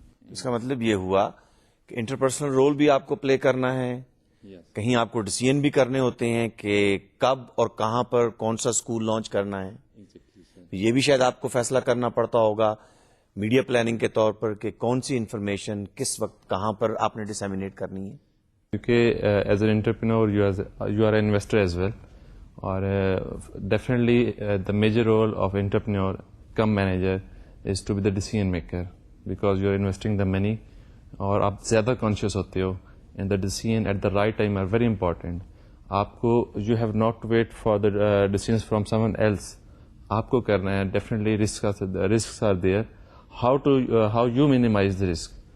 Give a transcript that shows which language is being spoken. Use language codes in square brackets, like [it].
[ur] اس کا مطلب یہ ہوا کہ انٹرپرسنل رول بھی آپ کو پلے کرنا ہے, کہیں آپ کو ڈیسیژن بھی کرنے ہوتے ہیں کہ کب اور کہاں پر کون سا اسکول لانچ کرنا ہے. یہ بھی شاید آپ کو فیصلہ کرنا پڑتا ہوگا میڈیا پلاننگ کے طور پر کہ کون سی انفارمیشن کس وقت کہاں پر آپ نے ڈسیمینیٹ کرنی ہے. [en] کیونکہ as an entrepreneur you are an investor as well, اور definitely the major role of entrepreneur cum manager is to be the decision maker, because you are investing the money, [ur] اور آپ زیادہ کانشیس ہوتے ہو, [en] And the decision at the right time are very important. [ur] آپ کو [en] you have not to wait for the decision from someone else, [ur] آپ کو کرنا ہے. [en] Definitely risks are there, how you minimize the risk.